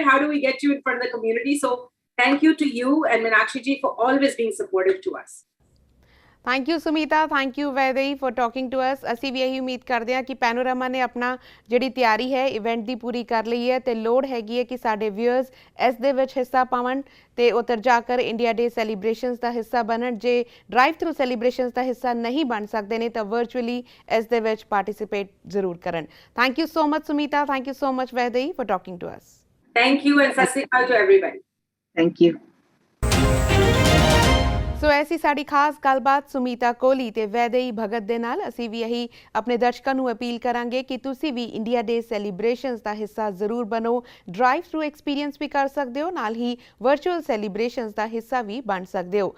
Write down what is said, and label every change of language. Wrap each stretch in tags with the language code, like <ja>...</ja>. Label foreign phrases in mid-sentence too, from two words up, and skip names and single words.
<en>How do we get you in front of the community? So thank you to you and Meenakshi ji for always being supportive to us. thank you Sumita, thank you Vaidehi for talking to us.</en> <pa>ਅਸੀਂ ਵੀ ਇਹੀ ਉਮੀਦ ਕਰਦੇ ਹਾਂ ਕਿ ਪੈਨੋਰਾਮਾ ਨੇ ਆਪਣਾ ਜਿਹੜੀ ਤਿਆਰੀ ਹੈ ਇਵੈਂਟ ਦੀ ਪੂਰੀ ਕਰ ਲਈ ਹੈ ਤੇ ਲੋੜ ਹੈਗੀ ਹੈ ਕਿ ਸਾਡੇ ਵਿਊਅਰਸ ਇਸ ਦੇ ਵਿੱਚ ਹਿੱਸਾ ਪਾਵਣ ਤੇ ਉੱਧਰ ਜਾ ਕਰ ਇੰਡੀਆ ਡੇ ਸੈਲੀਬ੍ਰੇਸ਼ਨਸ ਦਾ ਹਿੱਸਾ ਬਣਨ। ਜੇ</pa> <en>drive through celebrations</en> <pa>ਦਾ ਹਿੱਸਾ ਨਹੀਂ ਬਣ ਸਕਦੇ ਨੇ ਤਾਂ ਵਰਚੁਅਲੀ ਇਸ ਦੇ ਵਿੱਚ ਪਾਰਟਿਸਿਪੇਟ ਜ਼ਰੂਰ ਕਰਨ।</pa> <en>thank you so much Sumita, thank you so much Vaidehi for talking to us. Thank you and</en> <pa>ਸਤ ਸ੍ਰੀ ਅਕਾਲ</pa> <en>to everybody. Thank you.</en> <pa>ਸੋ ਐਸੀ ਸਾਡੀ ਖਾਸ ਗੱਲਬਾਤ ਸੁਮੀਤਾ ਕੋਹਲੀ ਤੇ ਵੈਦਈ ਭਗਤ ਦੇ ਨਾਲ। ਅਸੀਂ ਵੀ ਇਹੀ ਆਪਣੇ ਦਰਸ਼ਕਾਂ ਨੂੰ ਅਪੀਲ ਕਰਾਂਗੇ ਕਿ ਤੁਸੀਂ ਵੀ ਇੰਡੀਆ ਡੇ ਸੈਲੀਬ੍ਰੇਸ਼ਨਸ ਦਾ ਹਿੱਸਾ ਜ਼ਰੂਰ ਬਣੋ।</pa> <en>drive through experience</en> <pa>ਵੀ ਕਰ ਸਕਦੇ ਹੋ, ਨਾਲ ਹੀ</pa> <en>virtual celebrations</en> <pa>ਦਾ ਹਿੱਸਾ ਵੀ ਬਣ ਸਕਦੇ ਹੋ।</pa>